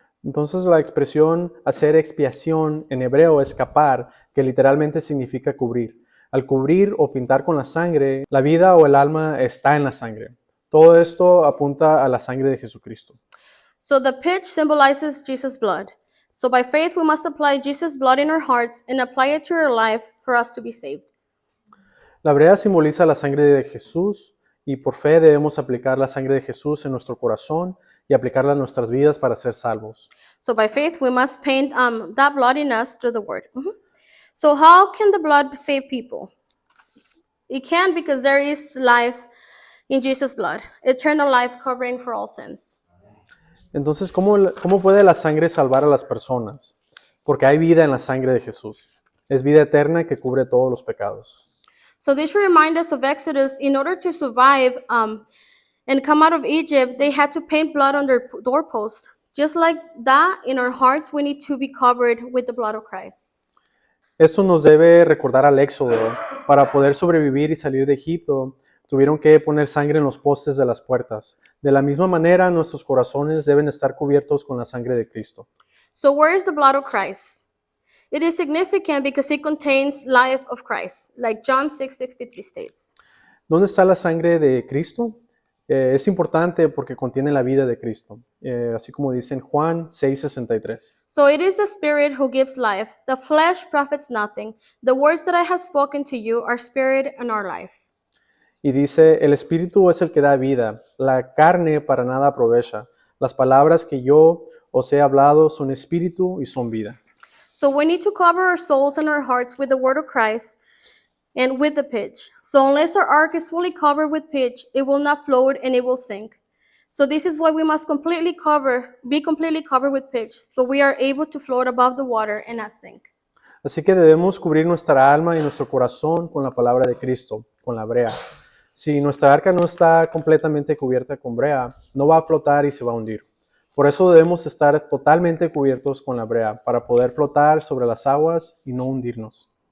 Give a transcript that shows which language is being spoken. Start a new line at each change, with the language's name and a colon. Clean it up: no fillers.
Spanish: Entonces la expresión hacer expiación en hebreo es kapar, que literalmente significa cubrir. Al cubrir o pintar con la sangre, la vida o el alma está en la sangre. Todo esto apunta a la sangre de Jesucristo.
English: So the pitch symbolizes Jesus' blood. So by faith we must apply Jesus' blood in our hearts and apply it to our life for us to be saved.
Spanish: La brea simboliza la sangre de Jesús y por fe debemos aplicar la sangre de Jesús en nuestro corazón y aplicarla a nuestras vidas para ser salvos.
English: So by faith we must paint that blood in us through the word. So how can the blood save people? It can because there is life in Jesus' blood, eternal life covering for all sins.
Spanish: Entonces, ¿cómo puede la sangre salvar a las personas? Porque hay vida en la sangre de Jesús. Es vida eterna que cubre todos los pecados.
English: So this should remind us of Exodus. In order to survive and come out of Egypt, they had to paint blood on their doorpost. Just like that, in our hearts, we need to be covered with the blood of Christ.
Spanish: Esto nos debe recordar al Éxodo. Para poder sobrevivir y salir de Egipto, tuvieron que poner sangre en los postes de las puertas. De la misma manera, nuestros corazones deben estar cubiertos con la sangre de Cristo.
English: So where is the blood of Christ? It is significant because it contains life of Christ, like John 6:63 states.
Spanish: ¿Dónde está la sangre de Cristo? Es importante porque contiene la vida de Cristo, así como dice en Juan 6:63.
English: So it is the Spirit who gives life. The flesh profits nothing. The words that I have spoken to you are spirit and are life.
Spanish: Y dice, el Espíritu es el que da vida, la carne para nada aprovecha. Las palabras que yo os he hablado son espíritu y son vida.
English: So we need to cover our souls and our hearts with the word of Christ and with the pitch. So unless our ark is fully covered with pitch, it will not float and it will sink. So this is why we must be completely covered with pitch, so we are able to float above the water and not sink.
Spanish: Así que debemos cubrir nuestra alma y nuestro corazón con la palabra de Cristo, con la brea. Si nuestra arca no está completamente cubierta con brea, no va a flotar y se va a hundir. Por eso debemos estar totalmente cubiertos con la brea, para poder flotar sobre las aguas y no hundirnos.